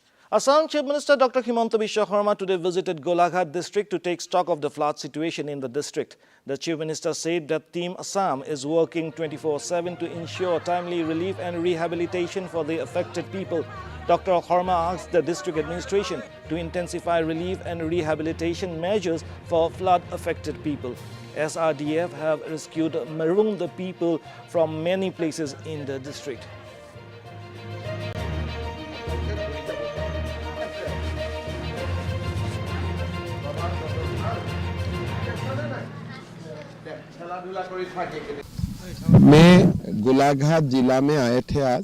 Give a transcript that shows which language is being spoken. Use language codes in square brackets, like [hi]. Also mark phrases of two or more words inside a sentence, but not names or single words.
[en] Assam Chief Minister Dr. Himanta Biswa Sarma today visited Golaghat district to take stock of the flood situation in the district. The Chief Minister said that Team Assam is working 24/7 to ensure timely relief and rehabilitation for the affected people. Dr. Sarma asked the district administration to intensify relief and rehabilitation measures for flood-affected people. SRDF have rescued marooned people from many places in the district. [hi] मैं गोलाघाट जिला में आए थे आज।